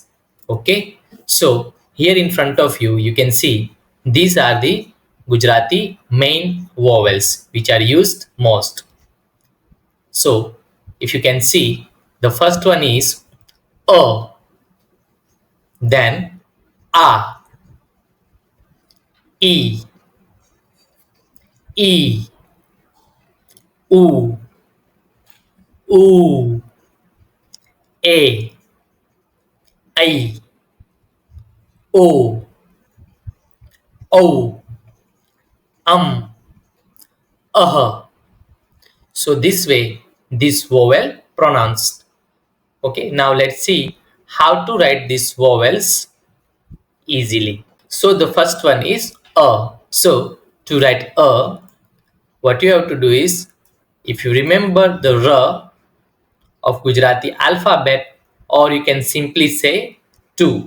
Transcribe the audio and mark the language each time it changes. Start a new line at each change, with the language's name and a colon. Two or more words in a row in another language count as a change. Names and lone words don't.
English: Okay, so here in front of you, you can see these are the Gujarati main vowels which are used most. So if you can see, the first one is A, then A, E, E, U, U, A, I, O, O, Uh. So this way, this vowel pronounced. Okay, now let's see how to write these vowels easily. So the first one is A. So to write A, what you have to do is, if you remember the R of Gujarati alphabet, or you can simply say 2.